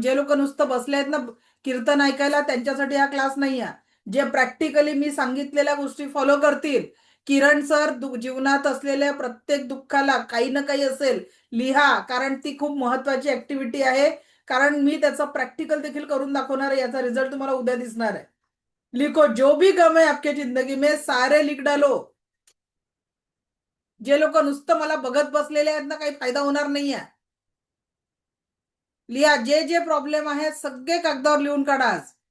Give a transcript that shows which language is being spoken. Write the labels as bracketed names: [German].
[Marathi] जे लोक नुसतं बसले आहेत ना कीर्तन ऐकायला, त्यांच्यासाठी हा क्लास नाही आहे. जे प्रॅक्टिकली मी सांगितलेल्या गोष्टी फॉलो करतील, किरण सर जीवनात असलेल्या प्रत्येक दुःखाला काही ना काही असेल लिहा, कारण ती खूप महत्वाची ऍक्टिव्हिटी आहे. कारण मी त्याचं प्रॅक्टिकल देखील करून दाखवणार आहे, याचा रिझल्ट तुम्हाला उद्या दिसणार आहे. [Hindi] लिखो, जो भी गम है आपके जिंदगी में, सारे लिख डालो. [Marathi] जे लोक नुसतं मला बघत बसलेले आहेत ना, काही फायदा होणार नाहीये. लिहा, जे जे प्रॉब्लेम आहेत सगळे कागदावर लिहून काढा आज.